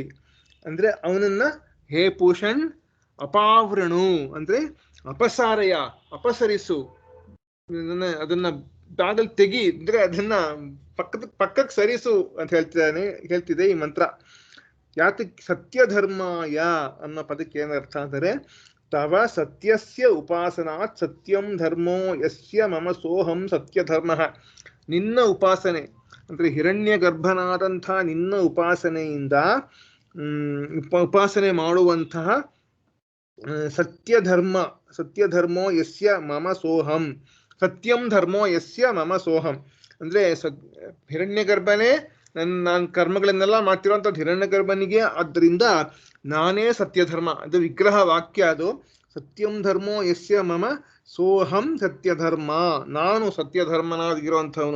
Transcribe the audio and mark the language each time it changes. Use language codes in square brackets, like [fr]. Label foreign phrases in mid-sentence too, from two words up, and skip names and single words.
[kn] ಅಂದ್ರೆ ಅವನನ್ನ [sa] ಹೇ ಪೂಷಣ್ ಅಪಾವೃಣು [kn] ಅಂದ್ರೆ ಅಪಸಾರಯ, ಅಪಸರಿಸು, ಅದನ್ನ ಬಾಗಲ್ ತೆಗಿ ಅಂದ್ರೆ ಅದನ್ನ ಪಕ್ಕಕ್ಕೆ ಸರಿಸು ಅಂತ ಹೇಳ್ತಿದೆ ಈ ಮಂತ್ರ. [sa] ಯಾತಕ್ಕೆ ಸತ್ಯ ಧರ್ಮಾಯ [kn] ಅನ್ನೋ ಪದಕ್ಕೆ ಏನ್ ಅರ್ಥ ಅಂದರೆ [sa] ತವ ಸತ್ಯಸ್ಯ ಉಪಾಸನಾತ್ ಸತ್ಯಂ ಧರ್ಮೋ ಯಸ್ಯ ಮಮ ಸೋಹಂ ಸತ್ಯ ಧರ್ಮ. [kn] ನಿನ್ನ ಉಪಾಸನೆ ಅಂದ್ರೆ ಹಿರಣ್ಯ ಗರ್ಭನಾದಂಥ ನಿನ್ನ ಉಪಾಸನೆಯಿಂದ ಉಪಾಸನೆ ಮಾಡುವಂತಹ [sa] ಸತ್ಯ ಧರ್ಮೋ ಯಸ್ಯ ಮಮ ಸೋಹಂ, ಸತ್ಯಂ ಧರ್ಮೋ ಯಸ್ಯ ಮಮ ಸೋಹಂ [kn] ಅಂದ್ರೆ ಹಿರಣ್ಯ ಗರ್ಭನೇ ನಾನು ಕರ್ಮಗಳನ್ನೆಲ್ಲ ಮಾಡ್ತಿರೋಂಥದ್ದು ಹಿರಣ್ಯ ಗರ್ಭನಿಗೆ, ಆದ್ದರಿಂದ ನಾನೇ ಸತ್ಯ ಧರ್ಮ, ಅದು ವಿಗ್ರಹ ವಾಕ್ಯ, ಅದು [sa] ಸತ್ಯಂ ಧರ್ಮೋ ಯಸ್ಯ ಮಮ ಸೋಹಂ ಸತ್ಯ ಧರ್ಮ, [kn] ನಾನು ಸತ್ಯ ಧರ್ಮನಾಗಿರುವಂಥವನು.